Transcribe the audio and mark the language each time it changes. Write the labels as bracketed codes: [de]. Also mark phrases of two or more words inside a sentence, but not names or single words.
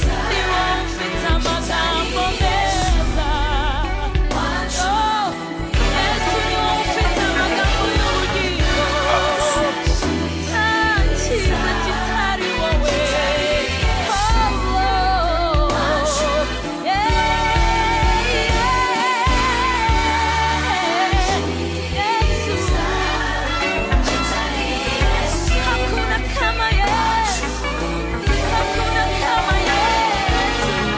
[rw] Ni wowe ufite amagambo meza. Oh, Yesu ni wowe ufite amagambo y'ubugingo. Nta cyiza kitari wowe. [en] Oh, yeah, yeah. Yesu. [sw] Hakuna kama Yesu. Hakuna kama Yesu.